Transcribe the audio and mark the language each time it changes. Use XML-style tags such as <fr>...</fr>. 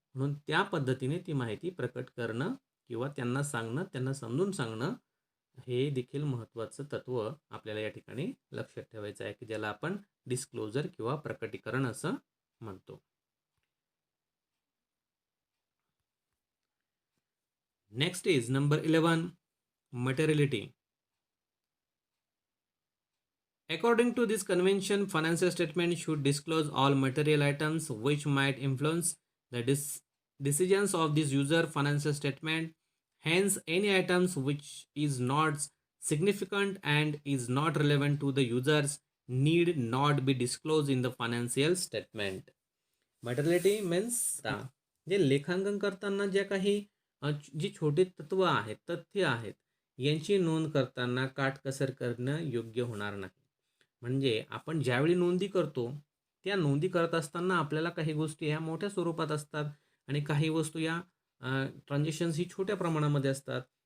<mr>म्हणून त्या पद्धतीने ती माहिती प्रकट करणं किंवा त्यांना सांगणं, त्यांना समजून सांगणं हे देखील महत्त्वाचं तत्व आपल्याला या ठिकाणी लक्षात ठेवायचं आहे की ज्याला आपण डिस्क्लोजर किंवा प्रकटीकरण असं म्हणतो.</mr> <en>Next is number 11, materiality. According to this convention, financial statement should disclose all material items which might influence the decisions of this user financial statement. Hence, any items which is not significant and is not relevant to the users need not be disclosed in the financial statement. Materiality means</en> <mr>जे लेखांकन करताना ज्या काही जी छोटी तत्व आहेत, तथ्य आहेत, यांची नोंद करताना काटकसर करणं योग्य होणार नाही. म्हणजे आपण ज्यावेळी नोंदी करतो त्या नोंदी करत असताना आपल्याला काही गोष्टी ह्या मोठ्या स्वरूपात असतात आणि काही वस्तू या ट्रान्झॅक्शन्स ही छोट्या प्रमाणामध्ये असतात.</mr>